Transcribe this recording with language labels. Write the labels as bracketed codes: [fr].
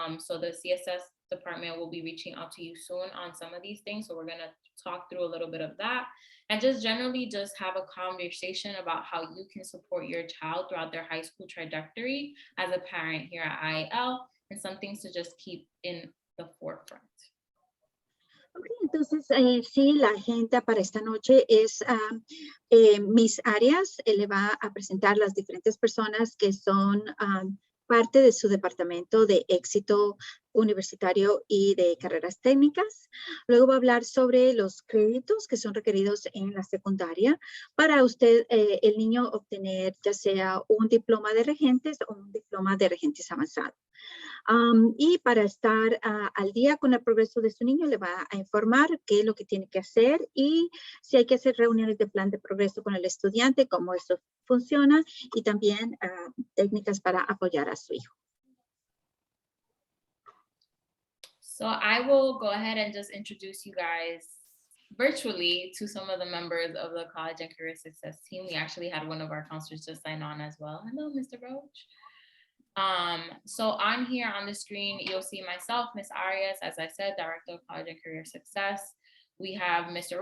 [en] So the CSS department will be reaching out to you soon on some of these things. So we're going to talk through a little bit of that and just generally just have a conversation about how you can support your child throughout their high school trajectory as a parent here at IAL and some things to just keep in the forefront. [es] Okay, entonces, sí, la agenda para esta noche es Miss Arias, le va a presentar las diferentes personas que son parte de su departamento de éxito universitario y de carreras técnicas. Luego va a hablar sobre los créditos que son requeridos en la secundaria para usted, el niño, obtener ya sea un diploma de regentes o un diploma de regentes avanzado. Y para estar al día con el progreso de su niño, le va a informar qué es lo que tiene que hacer y si hay que hacer reuniones de plan de progreso con el estudiante, cómo eso funciona y también técnicas para apoyar a su hijo. [en] So I will go ahead and just introduce you guys virtually to some of the members of the College and Career Success team. We actually had one of our counselors just sign on as well. Hello, Mr. Roach. So on here on the screen, you'll see myself, Ms. Arias, as I said, Director of College and Career Success. We have Mr.